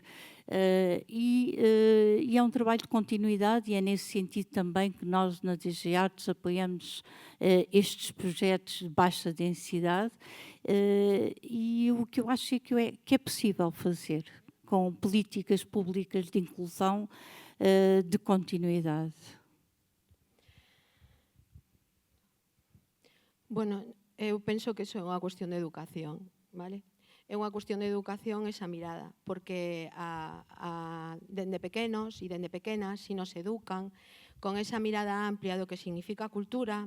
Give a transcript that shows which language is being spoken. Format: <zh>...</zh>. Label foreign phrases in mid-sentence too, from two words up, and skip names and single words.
<pt>E é um trabalho de continuidade e é nesse sentido também que nós na DG Artes apoiamos estes projetos de baixa densidade e o que eu acho é que é possível fazer com políticas públicas de inclusão de continuidade.</pt> <gl>Bueno, eu penso que iso é unha cuestión de educación, vale? É unha cuestión de educación esa mirada, porque dende pequenos e dende pequenas, si nos educan con esa mirada amplia do que significa cultura.</gl>